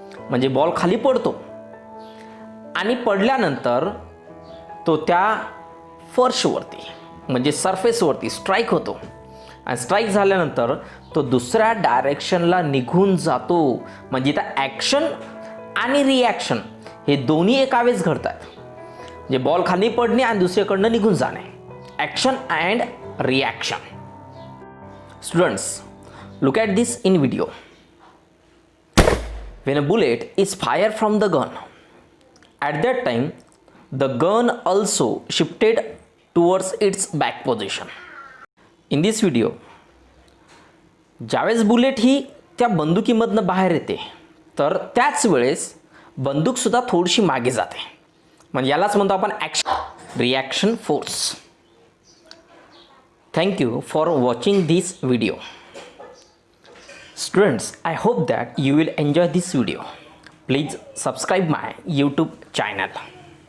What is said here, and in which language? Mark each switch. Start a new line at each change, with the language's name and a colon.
Marathi: म्हणजे बॉल खाली पडतो आणि पडल्यानंतर तो त्या फर्शवरती म्हणजे सरफेसवरती स्ट्राईक होतो आणि स्ट्राईक झाल्यानंतर तो दुसऱ्या डायरेक्शनला निघून जातो. म्हणजे त्या ॲक्शन आणि रिॲक्शन हे दोन्ही एका वेळेस घडतात. म्हणजे बॉल खाली पडणे आणि दुसरीकडनं निघून जाणे, action and reaction.
English: Students, look at this in video. When a bullet is fired from the gun, at that time the gun also shifted towards its back position. In this video,
Marathi: ज्यावेळेस bullet ही त्या बंदुकीमधनं बाहेर येते तर त्याच वेळेस बंदूकसुद्धा थोडीशी मागे जाते. म्हणजे यालाच म्हणतो आपण action reaction force.
English: Thank you for watching this video. Students, I hope that you will enjoy this video. Please subscribe my YouTube channel.